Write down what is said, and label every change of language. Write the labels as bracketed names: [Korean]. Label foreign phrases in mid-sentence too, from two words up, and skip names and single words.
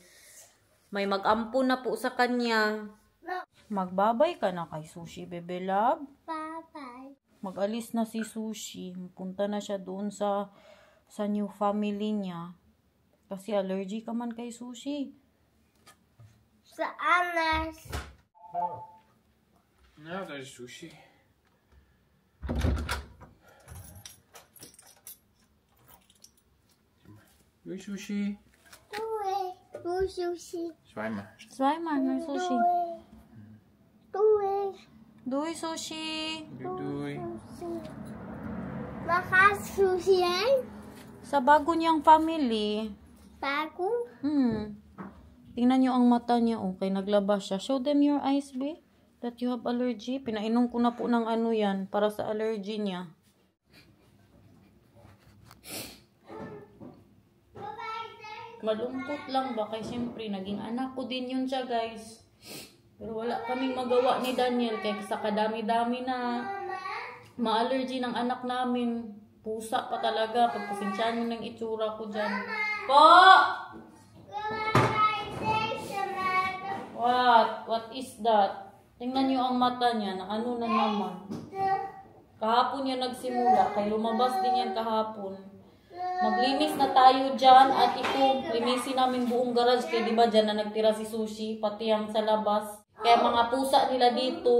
[Filipino] May mag-ampon na po sa kanya. Magbabay ka na kay Sushi, bebe love. Bye-bye. Mag-alis na si Sushi. Punta na siya doon sa [English] new family [Filipino] niya. Kasi allergy ka man kay Sushi. Sa Anas. [English] Now there's Sushi. [Dutch] Doei Sushi. Doei, Sushi. Zwaaien Zwaaien naar Sushi. Doei. Doei, Sushi. Doei. Waar gaat Sushi heen? [Filipino] Sa bago niyang family. Bago? Tingnan niyo ang mata niya. Okay, naglabas siya. [English] Show them your eyes, be. That you have allergy. [Filipino] Pinainom ko na po ng ano yan para sa allergy niya. Malungkot lang ba? Kaya siyempre, naging anak ko din yun siya, guys. Pero wala kaming magawa ni Daniel. Kaya sa kadami-dami na ma-allergy ng anak namin. Pusa pa talaga. Pagpasensyahan mo ng itsura ko dyan. Po! [English] What is that? [Filipino] Tingnan niyo ang mata niya. Na ano na naman. Kahapon niya nagsimula. Kaya lumabas din yan kahapon. Maglinis na tayo dyan. At ito, linisin namin buong garage. Kaya diba dyan na nagtira si Sushi. Pati ang sa labas. Kaya mga pusa nila dito.